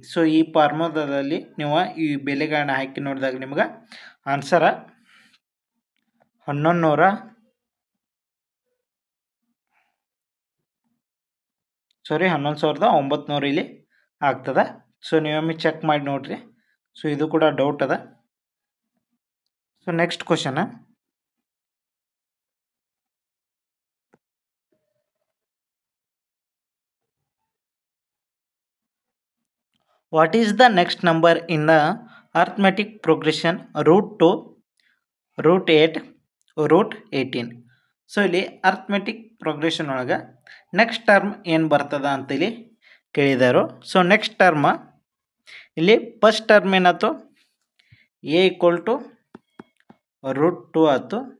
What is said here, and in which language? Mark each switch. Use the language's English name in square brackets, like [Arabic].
[Kannada] So ಈ ಫಾರ್ಮುಲಾದಲ್ಲಿ ನೀವು ಈ ಬೆಲೆಗಳನ್ನ ಹಾಕಿ ನೋಡಿದಾಗ ನಿಮ್ಗೆ ಆನ್ಸರ 11,900 ಇಲ್ಲಿ ಆಗ್ತದೆ. ಸೊ ನೀವೊಮ್ಮೆ ಚೆಕ್ ಮಾಡಿ ನೋಡಿರಿ. ಸೊ ಇದು ಕೂಡ ಡೌಟ್ ಅದ. [English] So next question, what is the next number in the arithmetic progression √2, √8, √18? [Kannada] So ಇಲ್ಲಿ ಅರ್ಥಮೆಟಿಕ್ ಪ್ರೋಗ್ರೆಷನ್ ಒಳಗೆ ನೆಕ್ಸ್ಟ್ ಟರ್ಮ್ ಏನು ಬರ್ತದ ಅಂತೇಳಿ ಕೇಳಿದರು. ಸೊ ನೆಕ್ಸ್ಟ್ ಟರ್ಮ್ ಇಲ್ಲಿ ಫಸ್ಟ್ ಟರ್ಮ್ ಏನಾಯ್ತು, ಎ ಈಕ್ವಲ್ ಟು √2 ಆಯಿತು.